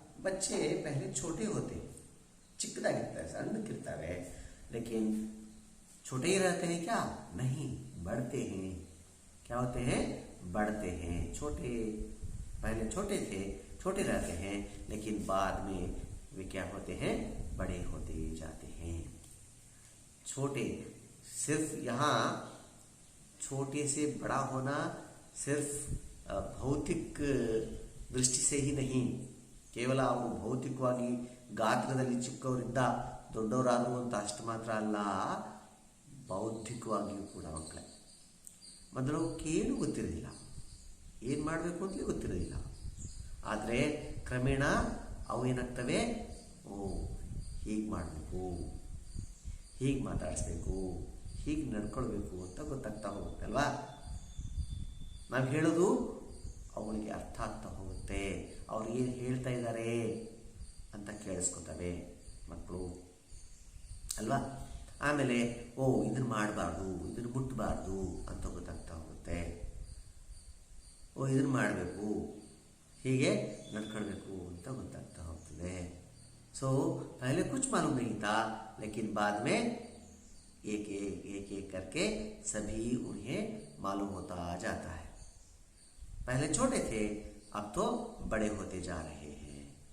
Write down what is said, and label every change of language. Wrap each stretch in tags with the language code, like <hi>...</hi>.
<hi>बच्चे पहले छोटे होते,</hi> <kn>चिಕ್ಕದಾಗಿರ್ತಾರೆ, ಸಣ್ಣಕ್ಕಿರ್ತಾರೆ,</kn> <hi>लेकिन छोटे ही रहते हैं क्या? नहीं, बढ़ते हैं। क्या होते हैं? बढ़ते हैं। छोटे, पहले छोटे थे, छोटे रहते हैं, लेकिन बाद में वे क्या होते हैं? बड़े होते जाते हैं। छोटे, सिर्फ यहाँ छोटे से बड़ा होना सिर्फ</hi> <kn>ಭೌತಿಕ ದೃಷ್ಟಿ</kn> <hi>से ही नहीं,</hi> <kn>ಕೇವಲ ಅವರು ಭೌತಿಕವಾಗಿ ಗಾತ್ರದಲ್ಲಿ ಚಿಕ್ಕವರಿಂದ ದೊಡ್ಡವರಾದರು ಅಂತ ಅಷ್ಟು ಮಾತ್ರ ಅಲ್ಲ, ಬೌದ್ಧಿಕವಾಗಿಯೂ ಕೂಡ ಮಕ್ಕಳೇ ಮೊದಲು ಕೇಳು ಗೊತ್ತಿರೋದಿಲ್ಲ, ಏನು ಮಾಡಬೇಕು ಅಂತಲೇ ಗೊತ್ತಿರೋದಿಲ್ಲ, ಆದರೆ ಕ್ರಮೇಣ ಅವು ಏನಾಗ್ತವೆ? ಓ, ಹೀಗೆ ಮಾಡಬೇಕು, ಹೀಗೆ ಮಾತಾಡಿಸ್ಬೇಕು, ಹೀಗೆ ನಡ್ಕೊಳ್ಬೇಕು ಅಂತ ಗೊತ್ತಾಗ್ತಾ ಹೋಗುತ್ತೆ ಅಲ್ವಾ। ನಾವು ಹೇಳೋದು ಅವಳಿಗೆ ಅರ್ಥ ಆಗ್ತಾ ಹೋಗುತ್ತೆ, ಅವ್ರು ಏನು ಹೇಳ್ತಾ ಇದ್ದಾರೆ ಅಂತ ಕೇಳಿಸ್ಕೊತವೆ ಮಕ್ಕಳು ಅಲ್ವಾ। ಆಮೇಲೆ ಓ, ಇದನ್ನು ಮಾಡಬಾರ್ದು, ಇದನ್ನು ಮುಟ್ಟಬಾರ್ದು ಅಂತ ಗೊತ್ತಾಗ್ತಾ ಹೋಗುತ್ತೆ, ಓ ಇದನ್ನು ಮಾಡಬೇಕು, ಹೀಗೆ ನಡ್ಕೊಳ್ಬೇಕು ಅಂತ ಗೊತ್ತಾಗ್ತಾ ಹೋಗ್ತದೆ।</kn> <hi>सो पहले कुछ मालूम नहीं था, लेकिन बाद में एक एक करके सभी उन्हें मालूम होता जाता है। पहले छोटे थे, अब तो बड़े होते जा रहे हैं।</hi>